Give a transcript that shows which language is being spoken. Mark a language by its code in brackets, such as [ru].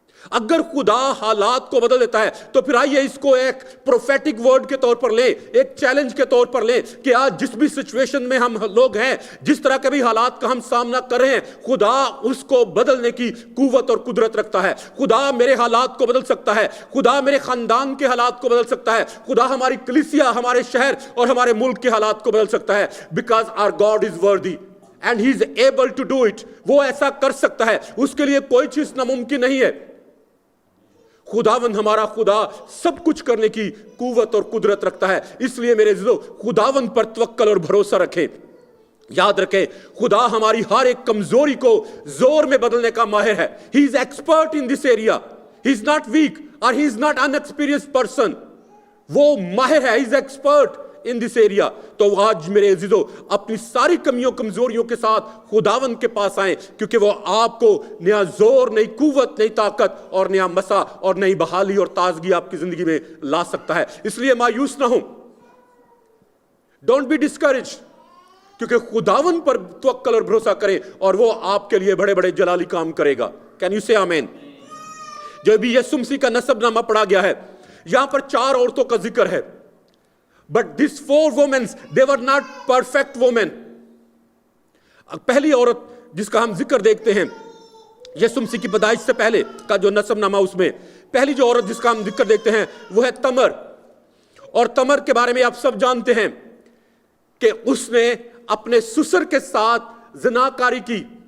[ur] اگر خدا حالات کو بدل دیتا ہے تو پھر آئیے اس کو ایک پروفیٹک ورڈ کے طور پر لیں, ایک چیلنج کے طور پر لیں کہ آج جس بھی سچویشن میں ہم لوگ ہیں, جس طرح کے بھی حالات کا ہم سامنا کر رہے ہیں, خدا اس کو بدلنے کی قوت اور قدرت رکھتا ہے. خدا میرے حالات کو بدل سکتا ہے, خدا میرے خاندان کے حالات کو بدل سکتا ہے, خدا ہماری کلیسیا, ہمارے شہر اور ہمارے ملک کے حالات کو بدل سکتا ہے. [en] Because our God is worthy and he is able to do it. [ur] وہ ایسا کر سکتا ہے, اس کے لیے کوئی چیز ناممکن نہیں ہے. خداوند ہمارا خدا سب کچھ کرنے کی قوت اور قدرت رکھتا ہے. اس لیے میرے عزیزو, خداوند پر توکل اور بھروسہ رکھیں. یاد رکھیں, خدا ہماری ہر ایک کمزوری کو زور میں بدلنے کا ماہر ہے. [en] He is expert in this area. He is not weak or he is not unexperienced person. [ur] وہ ماہر ہے, [en] he is expert in this area. [ur] تو آج میرے عزیزو, اپنی ساری کمیوں کمزوریوں کے ساتھ خداوند کے پاس آئیں, کیونکہ وہ آپ کو نیا زور, نئی قوت, نئی طاقت اور نیا مسا اور نئی بحالی اور تازگی آپ کی زندگی میں لا سکتا ہے. اس لیے مایوس نہ ہوں, [en] don't be discourage, [ur] کیونکہ خداوند پر توکل اور بھروسہ کریں اور وہ آپ کے لیے بڑے بڑے جلالی کام کرے گا. [en] Can you say amen? [ur] جو بھی یسوع مسیح کا نسب نامہ پڑھا گیا ہے, یہاں پر 4 عورتوں کا ذکر ہے. [en] But these 4 women, they were not perfect women. [ur] پہلی عورت جس کا ہم ذکر دیکھتے ہیں یسوع مسیح کی پیدائش سے پہلے کا جو نسب نامہ, اس میں پہلی جو عورت جس کا ہم ذکر دیکھتے ہیں وہ ہے تمر. اور تمر کے بارے میں آپ سب جانتے ہیں کہ اس نے اپنے سسر کے ساتھ زناکاری کی.